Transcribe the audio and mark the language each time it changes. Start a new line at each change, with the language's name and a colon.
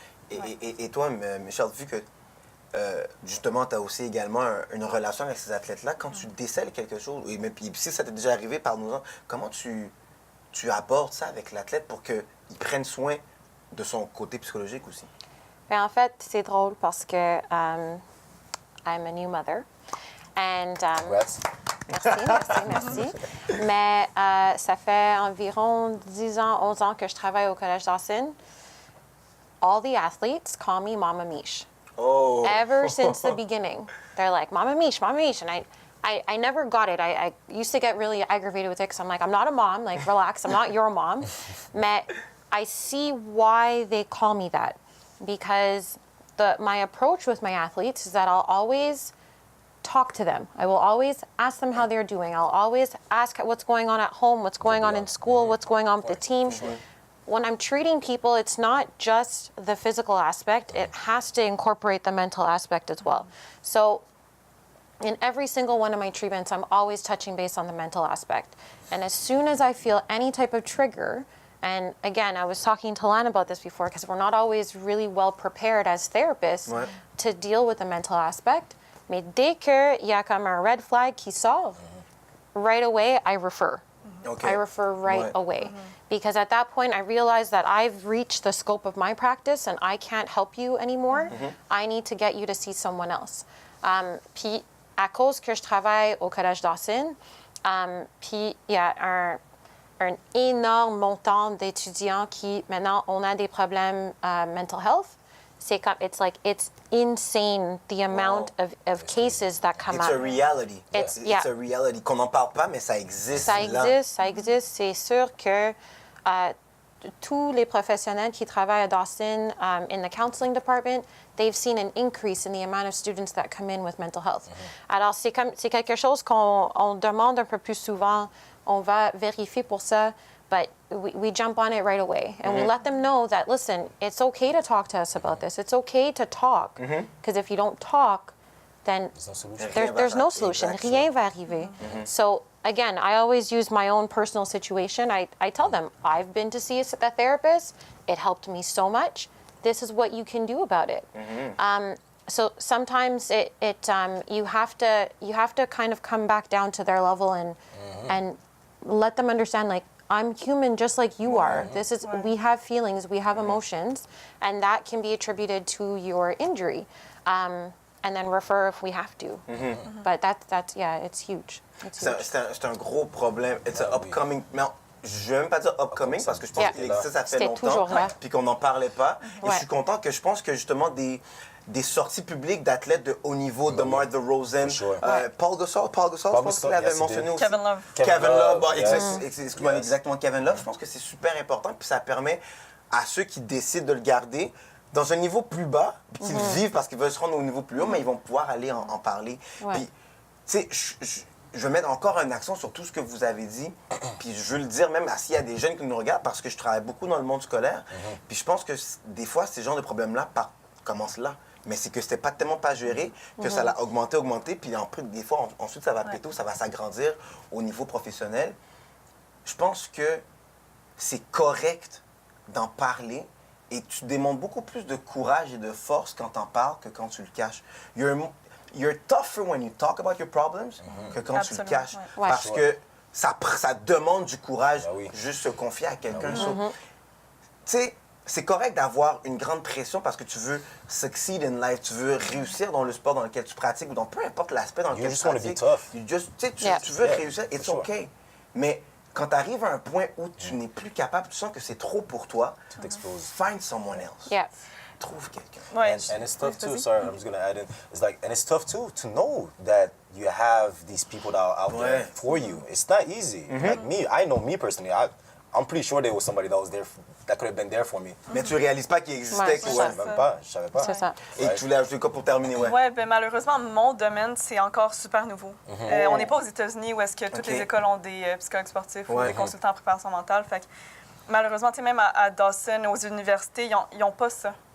French: Et toi, Michel, vu que justement, tu as aussi également une relation avec ces athlètes-là, quand tu décèles quelque chose, et même si ça t'est déjà arrivé, parle-nous-en, comment tu abordes ça avec l'athlète pour qu'il prenne soin de son côté psychologique aussi? Ben, en fait, c'est drôle parce que
English: I'm a new mother. And, Congrats.
French: merci. Mais ça fait environ 10 ans, 11 ans que je travaille au Collège Dawson.
English: All the athletes call me Mama Mish. Oh. Ever since the beginning. They're like, Mama Mish, Mama Mish. And I never got it. I used to get really aggravated with it because I'm like, I'm not a mom. Like, relax. I'm not your mom. Mais I see why they call me that. Because my approach with my athletes is that I'll always talk to them. I will always ask them how they're doing. I'll always ask what's going on at home, what's going on in school, what's going on with the team. When I'm treating people, it's not just the physical aspect. It has to incorporate the mental aspect as well. So in every single one of my treatments, I'm always touching base on the mental aspect. And as soon as I feel any type of trigger, and again, I was talking to Lan about this before, because we're not always really well prepared as therapists to deal with the mental aspect.
French: Mais dès qu'il y a comme un red flag qui sort,
English: right away, I refer. Okay. I refer right away. Because at that point, I realize that I've reached the scope of my practice and I can't help you anymore. I need to get you to see someone else.
French: Puis, à cause que je travaille au Collège Dawson, puis il y a un énorme montant d'étudiants qui, maintenant, on a des problèmes
English: mental health. It's insane the amount of cases that come It's up. a reality. It's a reality.
French: Qu'on n'en parle pas, mais ça existe. Ça là. existe. C'est sûr que tous les professionnels qui travaillent à Dawson
English: in the counseling department, they've seen an increase in the amount of students that come in with mental health.
French: Alors, c'est quelque chose qu'on demande un peu plus souvent. On va vérifier pour ça,
English: but we jump on it right away. And we let them know that, listen, it's okay to talk to us about this. It's okay to talk. Because if you don't talk, then There's no solution. there's no solution. Exactly.
French: Rien va arriver.
English: So again, I always use my own personal situation. I tell them, I've been to see a therapist. It helped me so much. This is what you can do about it. So sometimes you have to kind of come back down to their level and let them understand, like, I'm human just like you are. We have feelings, we have emotions, and that can be attributed to your injury. And then refer if we have to. But that's it's huge. It's huge.
French: C'est un gros problème.
English: It's an upcoming.
French: Non, je vais même pas dire upcoming parce que je pense qu'il existe, ça fait C'était longtemps. toujours là. Puis qu'on n'en parlait pas. Et je suis content que je pense que justement des sorties publiques d'athlètes de haut niveau, DeMar DeRozan, Paul Gasol, je pense qu'il avait mentionné aussi. Kevin Love. Kevin Love, bon, excuse-moi, exactement, Kevin Love. Je pense que c'est super important, puis ça permet à ceux qui décident de le garder dans un niveau plus bas, puis qu'ils vivent parce qu'ils veulent se rendre au niveau plus haut, mais ils vont pouvoir aller en parler. Puis, tu sais, je veux mettre encore un accent sur tout ce que vous avez dit, puis je veux le dire même s'il y a des jeunes qui nous regardent, parce que je travaille beaucoup dans le monde scolaire, puis je pense que des fois, ces genres de problèmes-là commencent là. Mais c'est que c'était tellement pas géré que ça l'a augmenté, puis des fois, ensuite, ça va péter, ça va s'agrandir au niveau professionnel. Je pense que c'est correct d'en parler et tu démontres beaucoup plus de courage et de force quand t'en parles que quand tu le caches.
English: You're tougher when you talk about your problems
French: que quand tu le caches. Ouais. Parce que ça demande du courage oui. juste se confier à quelqu'un. Tu sais, c'est correct d'avoir une grande pression parce que tu veux
English: succeed in life,
French: tu veux réussir dans le sport dans lequel tu pratiques ou dans peu importe l'aspect dans lequel tu pratiques. Tu veux réussir,
English: it's okay.
French: Mais quand tu arrives à un point où tu n'es plus capable, tu sens que c'est trop pour toi, Tu t'exposes.
English: find someone else. Yeah.
French: Trouve quelqu'un. Ouais,
English: And it's tough too. Sorry, I'm just gonna add in. It's like, and it's tough too to know that you have these people that are out there for you. It's not easy. Like me, I know me personally. I'm pretty sure there was somebody that was there, that could have been there for me.
French: Mais tu réalises pas qu'il existait. Ouais, que- c'est ça. Même pas, je savais pas. C'est ça. Et tu voulais ajouter quoi pour terminer? Ouais, ben malheureusement, mon domaine, c'est encore super nouveau. On n'est pas aux États-Unis où est-ce que toutes les écoles ont des psychologues sportifs ou des consultants en préparation mentale. Fait que, malheureusement, tu sais, même à Dawson, aux universités, ils n'ont pas ça.